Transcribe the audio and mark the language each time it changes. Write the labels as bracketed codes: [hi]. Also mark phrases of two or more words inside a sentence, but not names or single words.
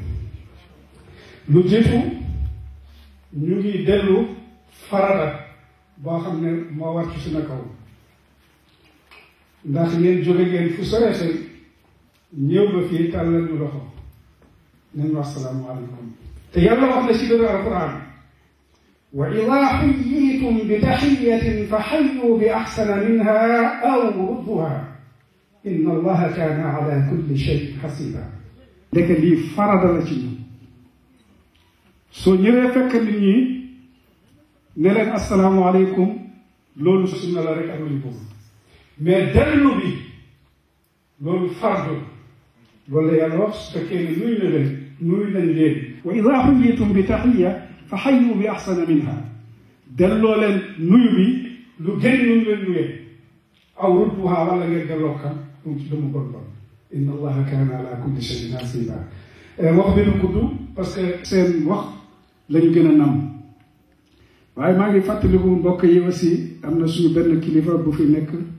[wo] lu jiitu ñu ngi dellu farata boo xam ne moo war ci suñu kaw ndax ngeen jóge ngeen fu sore seen ñëw ba fii tàllal ñu loxo nañ wax salaamaaleykum te yàlla wax na ci biir alquran [ar] وإذا حييتم بتحية فحيوا بأحسن منها أو ردوها إن الله كان على كل شيء حسيبا. [wo] dëkk lii farata la ci ñun soo ñëwee fekk nit ñi ne leen asalaamaaleykum loolu sunna la rek ak lu ñu bëgg mais dellu bi loolu fardu loolu la yàlla wax su fekkee ne nuyu nañ leen [ar] وإذا حييتم بتحية فحيوا بأحسن منها [wo] delloo leen nuyu bi lu gën ñu leen nuyee [ar] أو ردوها [wo] wala ngeen delloo kan dama ko doon [ar] إن الله كان على كل شيء حسيبا [wo] wax bi du gudd [fr] parce que [wo] seen wax lañu gën a nam waaye maa ngi fàttaliku mbokk yi aussi am na suñu benn kilifa bu fi nekk